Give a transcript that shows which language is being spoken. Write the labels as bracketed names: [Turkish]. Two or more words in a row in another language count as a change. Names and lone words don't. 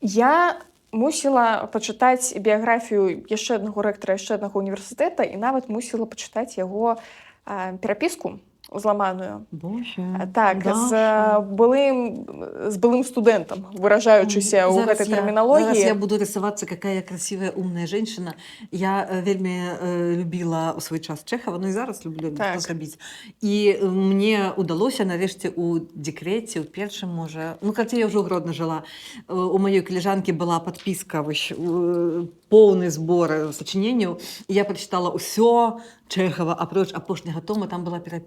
[Belarusian] Я мусіла пачытаць біяграфію яшчэ аднаго рэктара яшчэ аднаго універсітэта і нават мусіла пачытаць яго перапіску зламаную. Боже, Так, Даша. з былым студэнтам, выражаючыся ў гэтай Зараз тэрміналогіі. [Russian] я буду рисоваться, какая я красивая, умная женщина. [Belarusian] Я вельмі любила у свой час Чехова, ну і зараз люблю Так. зрабіць. І мне удалося нарэшце у декрете, у першым, можа, ну, калі я ўжо ў Гродно жила, у маёй каліжанкі была подпіска, вось, поўны збор сачыненняў, і я прачытала ўсё Чехова, апроч апошняга тома, там была перапіска.